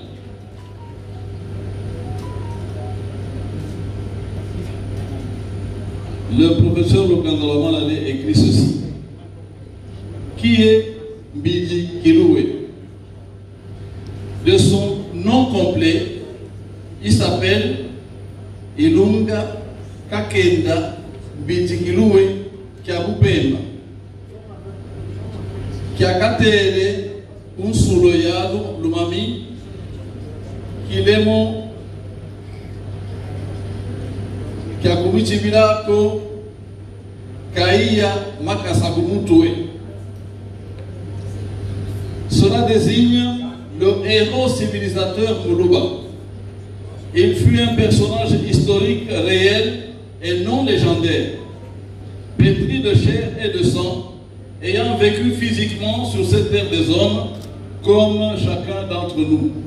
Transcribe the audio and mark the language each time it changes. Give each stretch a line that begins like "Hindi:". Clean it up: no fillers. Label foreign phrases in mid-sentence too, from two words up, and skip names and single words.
French: Le professeur Lukanda avait écrit ceci. Qui est Mbitikiloué? De son nom complet, il s'appelle Ilunga Kakenda Mbitikiloué Kiabupemba Kiakatere Unsuloyado Lumami Kilemo Kiakumichibilako Kaia Makasagumutue. Cela désigne le héros civilisateur Muluba. Il fut un personnage historique réel et non légendaire, pétri de chair et de sang, ayant vécu physiquement sur cette terre des hommes comme chacun d'entre nous.